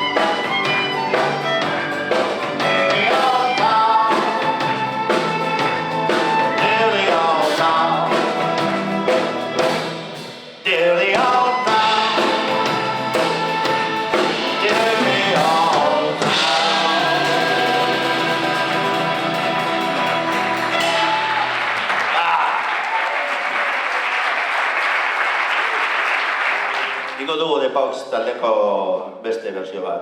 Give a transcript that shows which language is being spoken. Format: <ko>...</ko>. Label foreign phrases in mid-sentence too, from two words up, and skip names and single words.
<en>Dirty old town, dirty old town, dirty old town, dirty old</en> <eu>Ingo dugu The Pogues taldeko beste berzio bat.</eu>